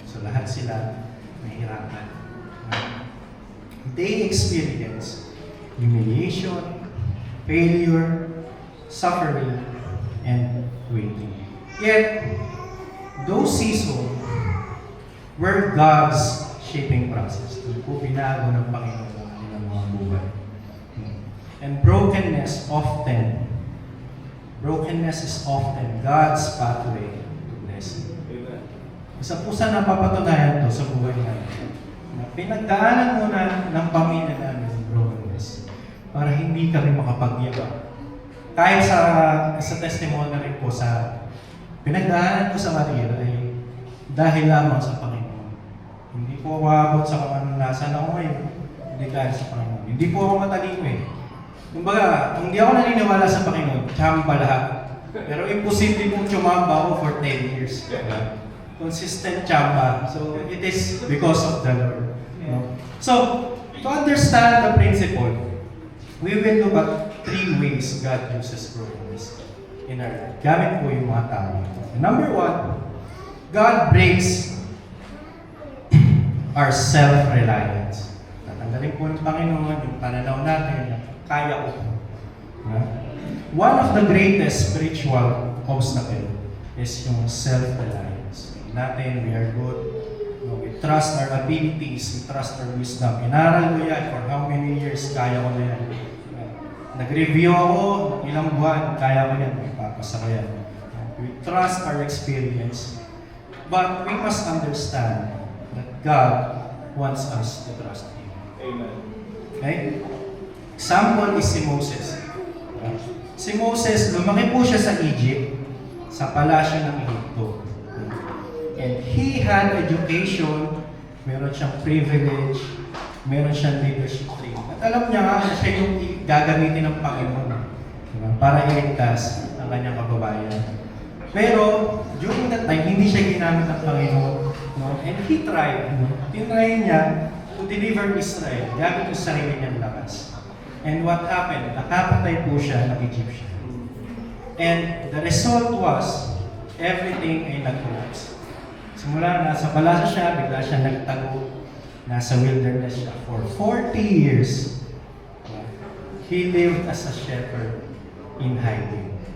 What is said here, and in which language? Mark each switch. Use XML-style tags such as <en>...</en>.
<tl>So lahat sila nahihirapan.</tl> <en>They experience humiliation, failure, suffering, and waiting. Yet, those seasons were God's shaping process.</en> <tl>Ito po binago ng Panginoon ang kanilang mga buhay.</tl> <en>And brokenness is often God's pathway to blessing.</en> <tl>Isa po sa napapatunayan to sa buhay natin. Pinagdaanan muna ng pamilya namin ang brokenness para hindi kami makapagyabang. Kahit sa testimony rin po sa pinagdaanan ko sa Maria ay dahil lamang sa Panginoon. Hindi po ako abot sa kung nasan ako ngayon. Hindi dahil sa Panginoon. Hindi po ako matalino eh. Kumbaga, kung hindi ako naniniwala sa Panginoon, tsamba lahat. Pero imposible pong tsumamba ako</tl> <en>for 10 years.</en> <tl>Consistent tsamba.</tl> <en>So, it is because of the Lord. So, to understand the principle, we will look at 3 ways God uses brokenness in our life.</en> <tl>Gamit po yung mga tao.</tl> <en>Number 1, God breaks our self-reliance.</en> <tl>Tatanggalin po ng Panginoon yung pananaw natin na kaya ko.</tl> <en>One of the greatest spiritual obstacle is yung self-reliance. Natin, we are good. We trust our abilities, we trust our wisdom.</en> <tl>Inaral ko yan</tl> <en>for how many years,</en> <tl>kaya ko na yan. Nag-review ako, ilang buwan, kaya ko yan, ipapasa ko yan.</tl> <en>We trust our experience. But we must understand that God wants us to trust Him. Amen. Okay? Example is si Moses.</en> <tl>Si Moses, lumaki po siya sa Egypt, sa palasyo ng Egypto.</tl> <en>And he had education, meron siyang privilege, meron siyang leadership training.</en> <tl>At alam niya nga, siya yung gagamitin ng Panginoon para iligtas ang kanyang kababayan. Pero, during that time, hindi siya ginamit ng Panginoon.</tl> <en>And he tried.</en> <tl>Tinry niya</tl> <en>to deliver Israel</en> <tl>gamit yung sarili niyang lakas.</tl> <en>And what happened?</en> <tl>Nakapatay po siya ng Egyptian.</tl> <en>And the result was, everything</en> <tl>ay nag-collapse. Simula, nasa palasyo siya, bigla siya nagtago. Nasa wilderness siya for 40 years.</tl> <en>He lived as a shepherd in hiding.</en>